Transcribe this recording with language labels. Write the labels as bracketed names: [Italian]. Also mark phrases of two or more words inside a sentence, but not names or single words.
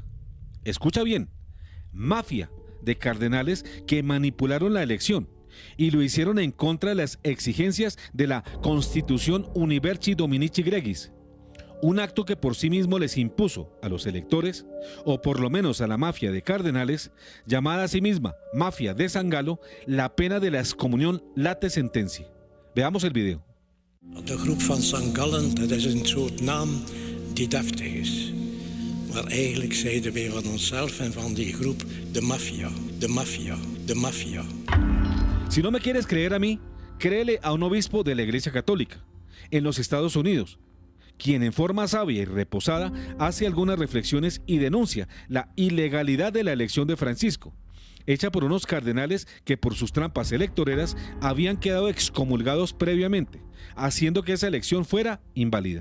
[Spanish] Escucha bien, mafia de cardenales que manipularon la elección y lo hicieron en contra de las exigencias de la Constitución Universi Dominici Gregis, un acto que por sí mismo les impuso a los electores, o por lo menos a la mafia de cardenales, llamada a sí misma Mafia de San Galo, la pena de la excomunión [Latin] late sentencia. [Spanish] Veamos el video. [Dutch] De groep van St. Gallen, dat is een soort naam die deftig is. Maar eigenlijk zeiden wij van onszelf en van die groep de maffia, de maffia, de maffia. [Spanish] Si no me quieres creer a mí, créele a un obispo de la Iglesia Católica en los Estados Unidos, quien en forma sabia y reposada hace algunas reflexiones y denuncia la ilegalidad de la elección de Francisco, hecha por unos cardenales que por sus trampas electoreras habían quedado excomulgados previamente, haciendo que esa elección fuera inválida.